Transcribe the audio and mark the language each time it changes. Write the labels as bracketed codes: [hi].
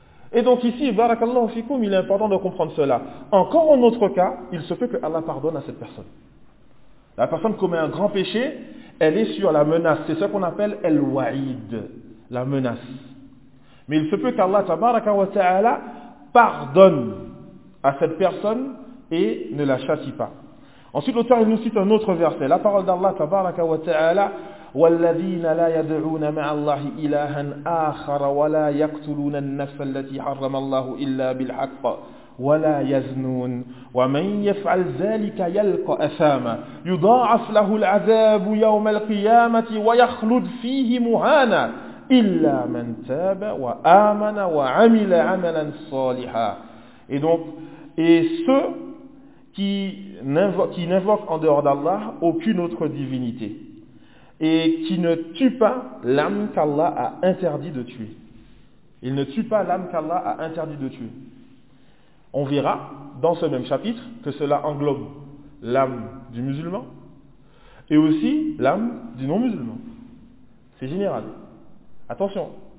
[fr] Et donc ici, barakallahu fikoum, il est important de comprendre cela. Encore un autre cas, il se peut que Allah pardonne à cette personne. La personne commet un grand péché, elle est sur la menace. C'est ce qu'on appelle el-wa'id, la menace. Mais il se peut qu'Allah, tabaraka wa ta'ala, pardonne à cette personne et ne la châtie pas. Ensuite, l'auteur il nous cite un autre verset. La parole d'Allah, tabaraka wa ta'ala, [ar] والذين لا يدعون مع الله إلها آخر ولا يقتلون النفس التي حرم الله إلا بالحق ولا يزنون ومن يفعل ذلك يلقى أثاما يضاعف له العذاب يوم القيامة ويخلد فيه مهانا إلا من تاب وآمن وعمل عملا صالحا. [fr] Et donc, et ceux qui n'invoquent en dehors d'Allah aucune autre divinité et qui ne tue pas l'âme qu'Allah a interdit de tuer. Il ne tue pas l'âme qu'Allah a interdit de tuer. On verra dans ce même chapitre que cela englobe l'âme du musulman et aussi l'âme du non-musulman. C'est général. Attention.